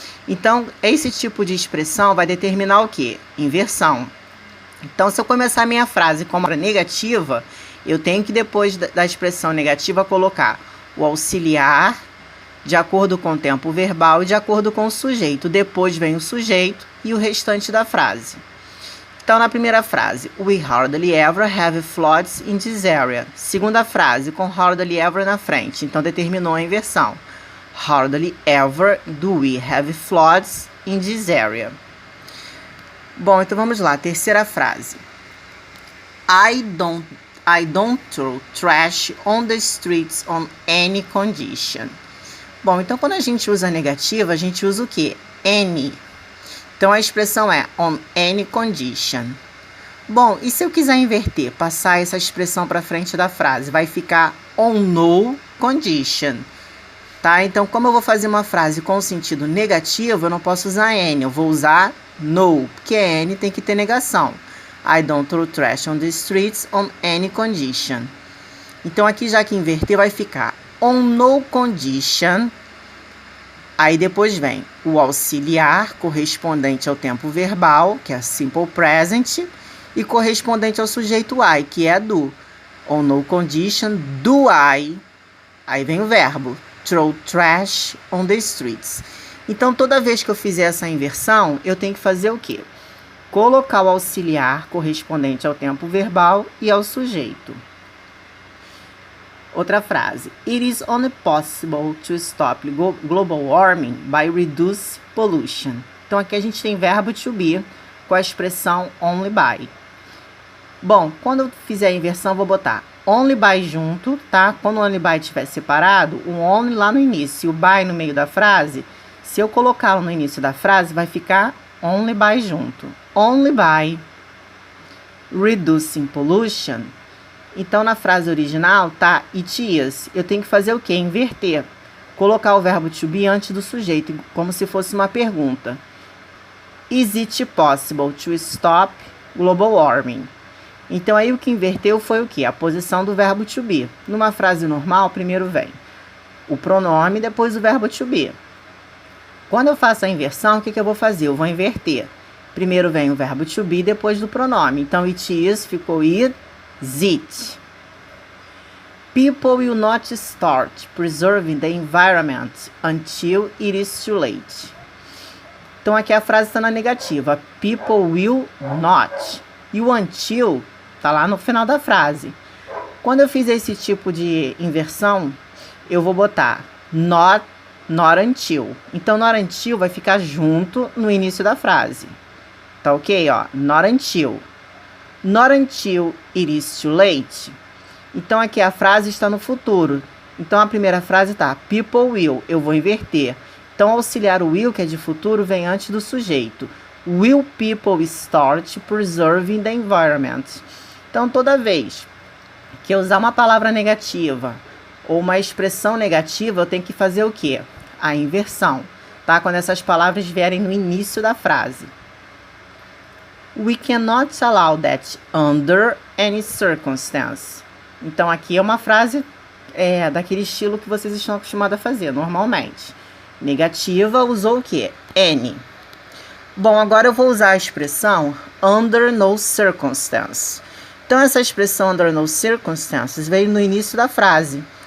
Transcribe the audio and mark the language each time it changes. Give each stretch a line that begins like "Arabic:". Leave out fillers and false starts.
Portuguese: Então, esse tipo de expressão vai determinar o quê? Inversão. Então, se eu começar a minha frase com uma negativa, eu tenho que, depois da expressão negativa, colocar o auxiliar de acordo com o tempo verbal e de acordo com o sujeito. Depois vem o sujeito e o restante da frase. Então, na primeira frase,
English: we hardly ever have floods in this area.
Portuguese: Segunda frase, com hardly ever na frente. Então, determinou a inversão.
English: Hardly ever do we have floods in this area.
Portuguese: Bom, então vamos lá. Terceira frase.
English: I don't throw trash on the streets on any condition.
Portuguese: Bom, então quando a gente usa negativa, a gente usa o quê? Any. Então, a expressão é
English: on any condition.
Portuguese: Bom, e se eu quiser inverter, passar essa expressão para frente da frase, vai ficar
English: on no condition.
Portuguese: Tá? Então, como eu vou fazer uma frase com sentido negativo, eu não posso usar any, eu vou usar no, porque any tem que ter negação.
English: I don't throw trash on the streets on any condition.
Portuguese: Então, aqui já que inverter, vai ficar
English: on no condition.
Portuguese: Aí depois vem o auxiliar correspondente ao tempo verbal, que é simple present, e correspondente ao sujeito I, que é do.
English: On no condition do I.
Portuguese: Aí vem o verbo,
English: throw trash on the streets.
Portuguese: Então, toda vez que eu fizer essa inversão, eu tenho que fazer o quê? Colocar o auxiliar correspondente ao tempo verbal e ao sujeito. Outra frase.
English: It is only possible to stop global warming by reduce pollution.
Portuguese: Então, aqui a gente tem verbo to be com a expressão only by. Bom, quando eu fizer a inversão, eu vou botar only by junto, tá? Quando o only by estiver separado, o only lá no início e o by no meio da frase, se eu colocá-lo no início da frase, vai ficar only by junto.
English: Only by reducing pollution.
Portuguese: Então, na frase original, tá
English: it is.
Portuguese: Eu tenho que fazer o quê? Inverter. Colocar o verbo to be antes do sujeito, como se fosse uma pergunta.
English: Is it possible to stop global warming?
Portuguese: Então, aí o que inverteu foi o quê? A posição do verbo to be. Numa frase normal, primeiro vem o pronome, depois o verbo to be. Quando eu faço a inversão, o que eu vou fazer? Eu vou inverter. Primeiro vem o verbo to be, depois do pronome.
English: Então, it is ficou it. It. People will not start preserving the environment until it is too late.
Portuguese: Então, aqui a frase está na negativa.
English: People will not.
Portuguese: E o until está lá no final da frase. Quando eu fizer esse tipo de inversão, eu vou botar not until. Então, not until vai ficar junto no início da frase. Tá ok?
English: Ó, not until. Not until it is too late.
Portuguese: Então, aqui a frase está no futuro. Então, a primeira frase está people will. Eu vou inverter. Então, auxiliar o will, que é de futuro, vem antes do sujeito.
English: Will people start preserving the environment?
Portuguese: Então, toda vez que eu usar uma palavra negativa ou uma expressão negativa, eu tenho que fazer o quê? A inversão. Tá? Quando essas palavras vierem no início da frase.
English: We cannot allow that under any circumstance.
Portuguese: Então, aqui é uma frase daquele estilo que vocês estão acostumados a fazer, normalmente. Negativa, usou o quê? Any. Bom, agora eu vou usar a expressão
English: under no circumstance.
Portuguese: Então, essa expressão
English: under no circumstances
Portuguese: veio no início da frase.